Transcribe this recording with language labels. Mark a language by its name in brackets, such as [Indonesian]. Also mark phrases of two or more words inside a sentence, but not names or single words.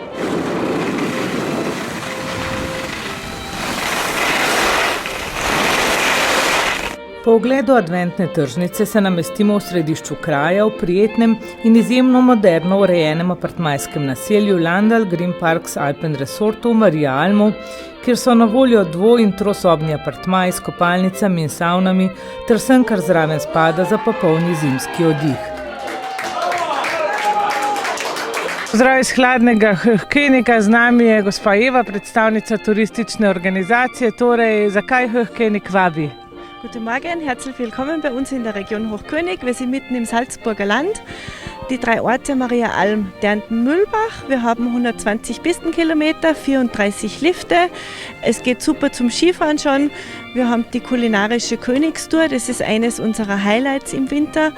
[Slovenian] Po ogledu adventne tržnice se namestimo v središču kraja v prijetnem in izjemno moderno urejenem apartmajskem naselju Landal Green Parks Alpen Resortu v Maria Almu, kjer so na voljo dvo- in trosobni apartmaji s kopalnicami in savnami ter vsem, kar zraven spada za popolni zimski oddih. Pozdrav iz hladnega Höchkeniga, z nami je gospa Eva, predstavnica turistične organizacije. Torej, zakaj Höchkenig vabi? [German] Guten Morgen, herzlich willkommen bei uns in der Region Hochkönig. Wir sind mitten im Salzburger Land. Die 3 Orte Maria Alm, Dernten-Mühlbach. Wir haben 120 Pistenkilometer, 34 Lifte. Es geht super zum Skifahren schon. Wir haben die kulinarische Königstour, das ist eines unserer Highlights im Winter.